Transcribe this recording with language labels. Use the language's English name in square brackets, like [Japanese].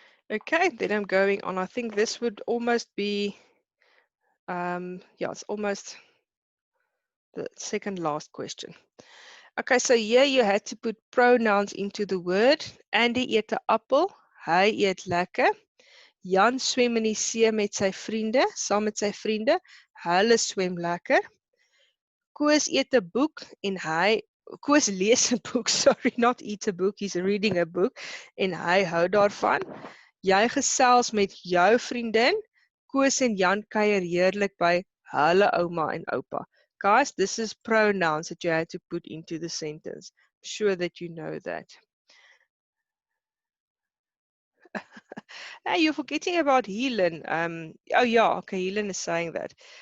[English] Okay, then I'm going on. I think this would almost be, yeah, it's almost the second last question. Okay, so here you had to put pronouns into the word. [Afrikaans] Andy eet 'n appel. Hy eet lekker. Jan swem in die see met sy vriende, saam met sy vriende. Hulle swem lekker. Koos eet 'n boek en Koos lees 'n boek, [English] sorry, not eat a book, [Afrikaans] he's reading a book en hy hou daarvan. Jy gesels met jou vriendin. Koos en Jan kuier heerlik by hulle ouma en oupa. [English] Guys, this is pronouns that you had to put into the sentence. I'm sure that you know that. Hey, you're forgetting about Helen. Oh yeah, okay, Helen is saying that.